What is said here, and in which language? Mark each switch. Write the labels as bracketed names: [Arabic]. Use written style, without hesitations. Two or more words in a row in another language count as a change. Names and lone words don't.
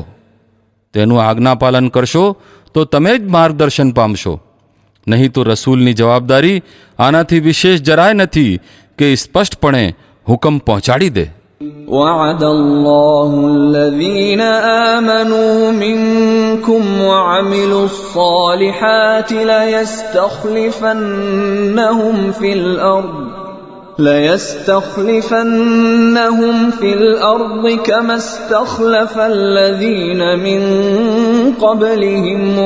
[Gujarati] તેનું આજ્ઞાપાલન કરશો તો તમે જ માર્ગદર્શન પામશો. નહીં તો રસૂલની જવાબદારી આનાથી વિશેષ જરાય નથી કે સ્પષ્ટપણે હુકમ પહોંચાડી દે. [Arabic] وعد الله الذين آمنوا منكم وعملوا الصالحات ليستخلفنهم في الأرض كما استخلف الذين من قبلهم